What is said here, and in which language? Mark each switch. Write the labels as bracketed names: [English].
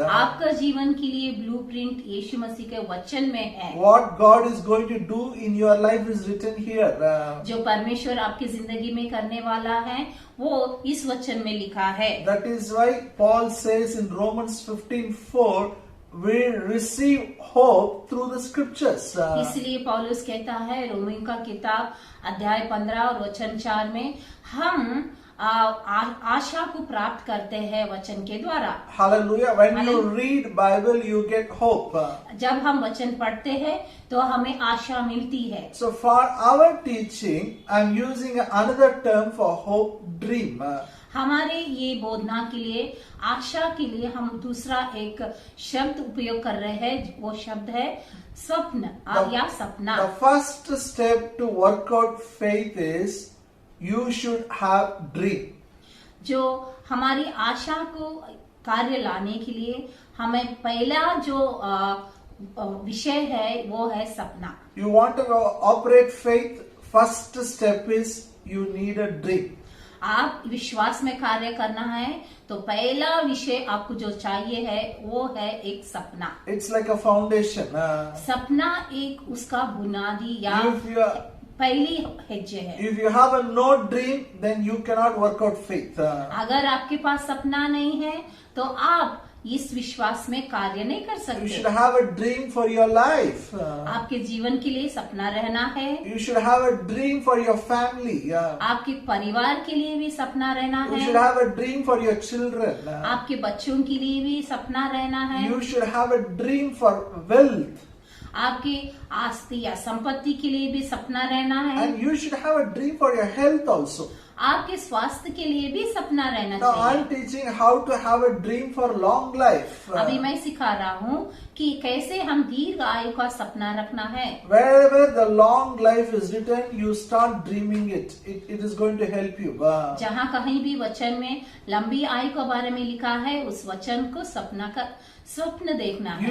[Hindi] आपका जीवन के लिए ब्लूप्रिंट यीशु मसीह के वचन में है. [English] What God is going to do in your life is written here. [Hindi] जो परमेश्वर आपकी जिंदगी में करने वाला है वो इस वचन में लिखा है. [English] That is why Paul says in Romans 15:4, we receive hope through the scriptures. [Hindi] इसलिए पौलुस कहता है रोमियो का किताब अध्याय 15 और वचन 4 में हम आशा को प्राप्त करते हैं वचन के द्वारा. [English] Hallelujah. When you read Bible, you get hope. [Hindi] जब हम वचन पढ़ते हैं तो हमें आशा मिलती है. [English] So for our teaching, I'm using another term for hope, dream. [Hindi] हमारे ये बोधना के लिए, आशा के लिए हम दूसरा एक शब्द उपयोग कर रहे हैं. वो शब्द है स्वप्न या सपना. [English] The first step to work out faith is you should have dream. [Hindi] जो हमारी आशा को कार्य लाने के लिए हमें पहला जो विषय है वो है सपना. [English] You want to operate faith, first step is you need a dream. [Hindi] आप विश्वास में कार्य करना है तो पहला विषय आपको जो चाहिए है वो है एक सपना. [English] It's like a foundation. [Hindi] सपना एक उसका बुनियादी या पहली हेज्जे है. [English] If you have a no dream, then you cannot work out faith. [Hindi] अगर आपके पास सपना नहीं है तो आप इस विश्वास में कार्य नहीं कर [English] You [Hindi] सकते. [English] should have a dream for your life. [Hindi] आपके जीवन के लिए सपना रहना है. [English] You should have a dream for your family. [Hindi] आपके परिवार के लिए भी सपना रहना [English] You should [Hindi] है. [English] have a dream for your children. [Hindi] आपके बच्चों के लिए भी सपना रहना है. [English] You should have a dream for wealth. [Hindi] आपकी आस्ति या संपत्ति के लिए भी सपना रहना है. [English] And you should have a dream for your health also. [Hindi] आपके स्वास्थ्य के लिए भी सपना रहना [English] Now I [Hindi] चाहिए. [English] am teaching how to have a dream for long life. [Hindi] अभी मैं सिखा रहा हूँ कि कैसे हम दीर्घ आयु का सपना रखना है. [English] Wherever the long life is written, you start dreaming it. It is going to help you. [Hindi] जहाँ कहीं भी वचन में लंबी आयु के बारे में लिखा है उस वचन को स्वप्न देखना है.